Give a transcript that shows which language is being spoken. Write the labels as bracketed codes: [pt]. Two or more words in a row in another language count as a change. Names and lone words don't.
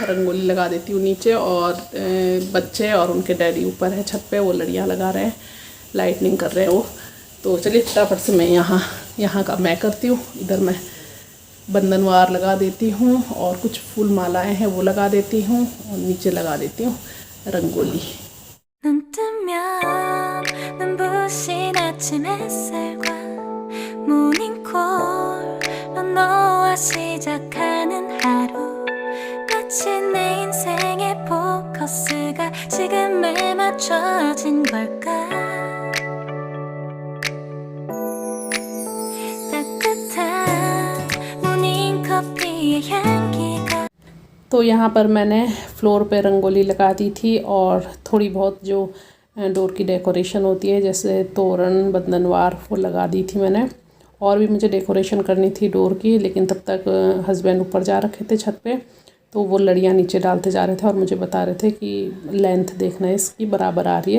[hi] रंगोली लगा देती हूँ नीचे, और बच्चे और उनके डैडी ऊपर है छत पे, वो लड़ियाँ लगा रहे हैं, लाइटनिंग कर रहे हैं वो। तो चलिए फटाफट से मैं यहाँ का मैं करती हूँ। इधर मैं बंधनवार लगा देती हूँ और कुछ फूल मालाएँ हैं वो लगा देती हूँ, और नीचे लगा देती हूँ रंगोली। [ko] 눈 뜨면 눈부신 아침 햇살과 모닝콜로 너와 시작하는 하루 마치 내 인생의 포커스가 지금에 맞춰진 걸까 따뜻한 모닝커피의 향기가 [hi] तो यहाँ पर मैंने फ्लोर पे रंगोली लगा दी थी, और थोड़ी बहुत जो डोर की डेकोरेशन होती है जैसे तोरण बंधनवार वो लगा दी थी मैंने। और भी मुझे डेकोरेशन करनी थी डोर की, लेकिन तब तक हस्बैंड ऊपर जा रखे थे छत पे, तो वो लड़ियाँ नीचे डालते जा रहे थे और मुझे बता रहे थे कि लेंथ देखना इसकी बराबर आ रही है।